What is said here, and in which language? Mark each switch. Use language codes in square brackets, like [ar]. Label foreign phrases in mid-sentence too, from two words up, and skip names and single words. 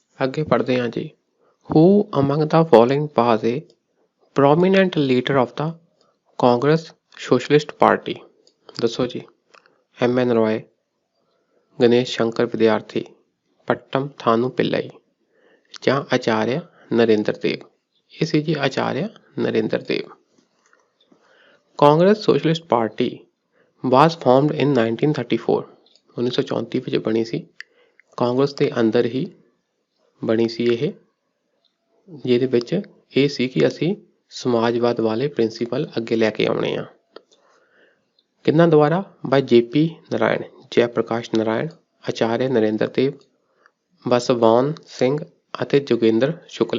[pa] ਅੱਗੇ ਪੜ੍ਹਦੇ ਹਾਂ ਜੀ। [en] Who among the following was a prominent leader of the Congress Socialist Party? [pa] ਦੱਸੋ ਜੀ। MN ਰॉय, ਗਣੇਸ਼ ਸ਼ੰਕਰ ਵਿਦਿਆਰਥੀ, ਪੱਟਮ ਥਾਨੂ ਪਿੱਲਈ ਜਾਂ ਆਚਾਰਿਆ ਨਰਿੰਦਰ ਦੇਵ। ਇਹ ਸੀ ਜੀ ਆਚਾਰਿਆ ਨਰਿੰਦਰ ਦੇਵ। ਕਾਂਗਰਸ ਸੋਸ਼ਲਿਸਟ ਪਾਰਟੀ [en] was formed in 1934 [pa] 1934 ਵਿੱਚ ਬਣੀ ਸੀ। ਕਾਂਗਰਸ ਦੇ ਅੰਦਰ ਹੀ ਬਣੀ ਸੀ ਇਹ, ਜਿਹਦੇ ਵਿੱਚ ਇਹ ਸੀ ਕਿ ਅਸੀਂ ਸਮਾਜਵਾਦ ਵਾਲੇ ਪ੍ਰਿੰਸੀਪਲ ਅੱਗੇ ਲੈ ਕੇ ਆਉਣੇ ਆ। ਕਿਹਨਾਂ ਦੁਆਰਾ? ਬਾਈ JP ਨਾਰਾਇਣ, ਜੈ ਪ੍ਰਕਾਸ਼ ਨਾਰਾਇਣ, ਆਚਾਰਿਆ ਨਰਿੰਦਰ ਦੇਵ, ਬਸਵਾਨ ਸਿੰਘ ਅਤੇ ਜੋਗਿੰਦਰ ਸ਼ੁਕਲਾ।